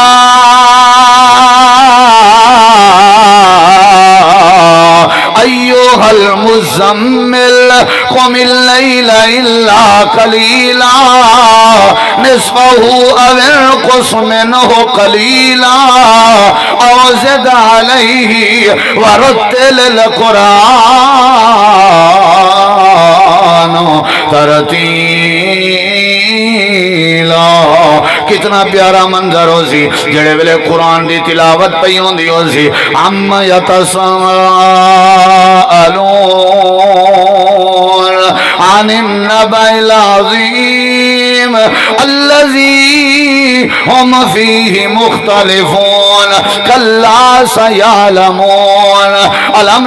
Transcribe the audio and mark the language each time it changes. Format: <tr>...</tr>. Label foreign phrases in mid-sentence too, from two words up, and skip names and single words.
<ar>ایوہ المزمل قم اللیل الا قلیلا نصفہ او انقص منہ قلیلا او زد علیہ ورتل القرآن ترتیلا۔</ar> <pa>کتنا پیارا منظر ہو سی جڑے ویلے قرآن دی تلاوت پئی ہوندی ہو سی،</pa> <ar>عم یتساءلون عن النبأ العظیم الذی هم فیہ مختلفون کلا سیعلمون الم</ar>